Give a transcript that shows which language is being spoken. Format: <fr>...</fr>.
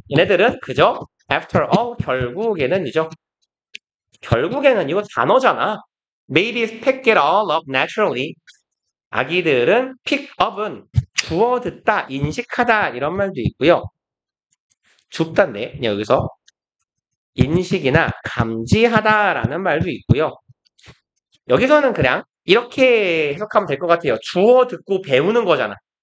<ko>얘네들은 그저</ko> <en>after all</en> <ko>결국에는이죠. 결국에는 이거 단어잖아.</ko> <en>Babies pick it all up naturally.</en> <ko>아기들은 pick up은 주워 듣다, 인식하다 이런 말도 있고요. 줍다인데 여기서 인식이나 감지하다라는 말도 있고요. 여기서는 그냥 이렇게 해석하면 될 것 같아요. 주워 듣고 배우는 거잖아.</ko>